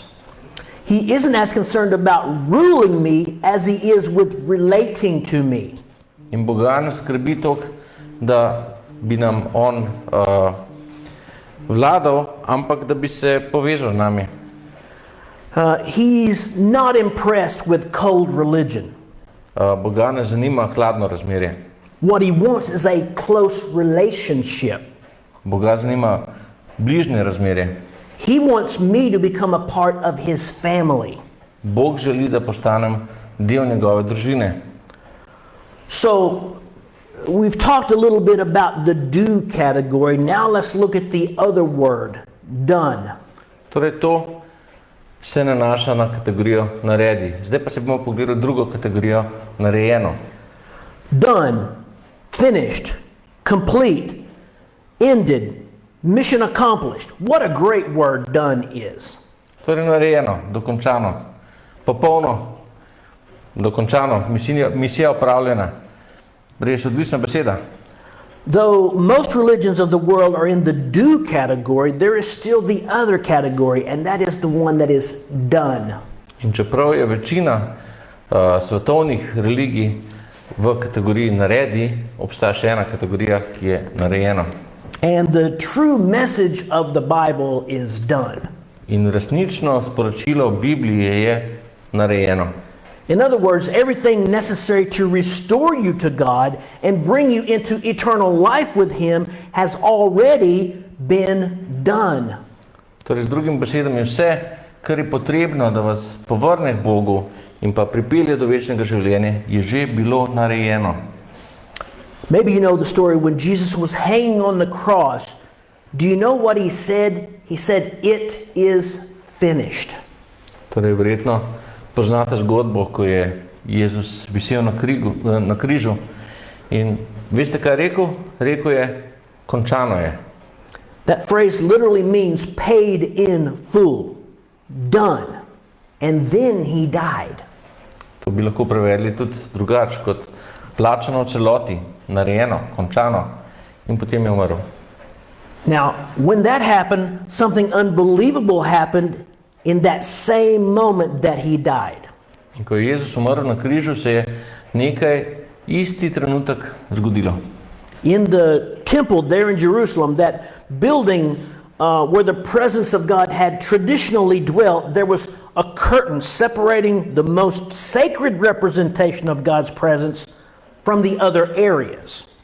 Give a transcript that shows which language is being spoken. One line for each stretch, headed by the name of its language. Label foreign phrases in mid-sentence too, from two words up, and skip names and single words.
English: He isn't as concerned about ruling me as He is with relating to me.
Slovenian: In Boga ne skrbi toliko, da bi nam on vladal, ampak da bi se povezal z nami.
English: He's not impressed with cold religion.
Slovenian: Boga ne zanima hladno razmerje.
English: What He wants is a close relationship.
Slovenian: Boga zanima bližnje razmerje.
English: He wants me to become a part of his family.
Slovenian: Bog želi, da postanem del njegove družine.
English: So we've talked a little bit about the do category. Now let's look at the other word, done.
Slovenian: Torej to se nanaša na kategorijo naredi. Zdaj pa se bomo pogledali drugo kategorijo, narejeno.
English: Done, finished, complete, ended, mission accomplished. What a great word done is.
Slovenian: Torej narejeno, dokončano, popolno, dokončano, misija opravljena. Res odlična beseda.
English: Though most religions of the world are in the do category, there is still the other category, and that is the one that is done.
Slovenian: In čeprav je večina svetovnih religij v kategoriji naredi, obstaja še ena kategorija, ki je narejena.
English: And the true message of the Bible is done.
Slovenian: In resnično sporočilo Biblije je narejeno.
English: In other words, everything necessary to restore you to God and bring you into eternal life with him has already been done.
Slovenian: Torej, z drugim besedami, vse, kar je potrebno, da vas povrne k Bogu in pa pripelje do večnega življenja, je že bilo narejeno.
English: Maybe you know the story when Jesus was hanging on the cross. Do you know what he said? He said, "It is finished."
Slovenian: Torej, verjetno poznate zgodbo, ko je Jezus visel na križu in veste, kaj je rekel? Rekel je, končano je.
English: That phrase literally means paid in full, done, and then he died.
Slovenian: To bi lahko prevedli tudi drugače, kot plačano v celoti, narejeno, končano in potem je umrl.
English: Now, when that happened, something unbelievable happened in that same moment that he died.
Slovenian: In ko je Jezus umrl na križu, se je nekaj isti trenutek zgodilo.
English: In the temple there in Jerusalem, that building where the presence of God had traditionally dwelt, there was a curtain separating the most sacred representation of God's presence from the other areas.